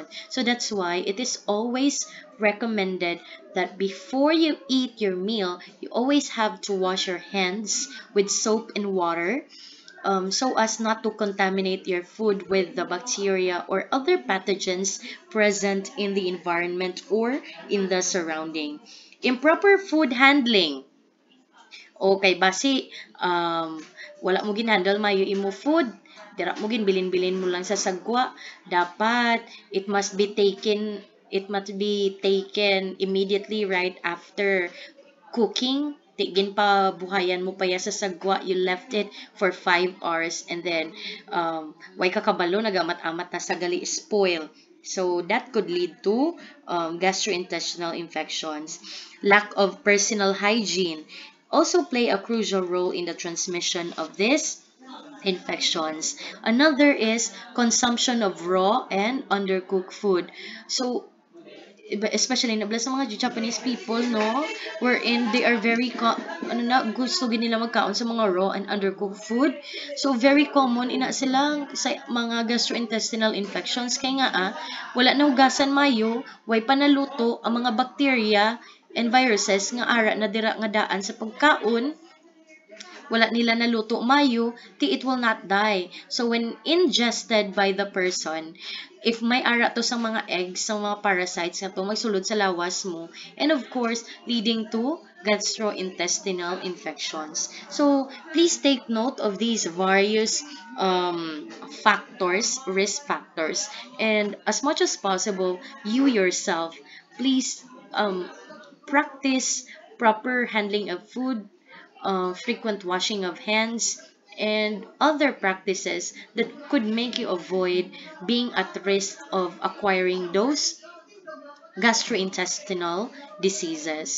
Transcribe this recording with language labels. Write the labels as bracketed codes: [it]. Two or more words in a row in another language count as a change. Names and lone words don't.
[en] So that's why it is always recommended that before you eat your meal, you always have to wash your hands with soap and water, so as not to contaminate your food with the bacteria or other pathogens present in the environment or in the surrounding. Improper food handling. [hil] Okay, basi, wala mo ginhandle mayo imo food, dira mo bilin-bilin mo lang sa sagwa. Dapat, [en] it must be taken immediately right after cooking. [hil] Tigin pa buhayan mo pa ya sa sagwa, [en] you left it for 5 hours, and then [hil] way kakabalo nagamat-amat na sa gali spoil. [en] So that could lead to gastrointestinal infections. Lack of personal hygiene also play a crucial role in the transmission of these infections. Another is consumption of raw and undercooked food. So especially [hil] nabla sa mga [en] Japanese people, no, wherein they are very [hil] gusto gid nila magkaon sa mga [en] raw and undercooked food. [hil] So very common ina sila sa mga [en] gastrointestinal infections [hil] kay nga wala na hugasan mayo, way panaluto ang mga [en] bacteria and viruses [hil] nga ara na dira nga daan sa pagkaon, wala nila naluto mayo, [en] it will not die. So when ingested by the person, if [hil] may ara to sa mga eggs, sa mga parasites na to, magsulod sa lawas mo, [en] and of course, leading to gastrointestinal infections. So please take note of these various factors, risk factors, and as much as possible, you yourself, please practice proper handling of food, frequent washing of hands, and other practices that could make you avoid being at risk of acquiring those gastrointestinal diseases.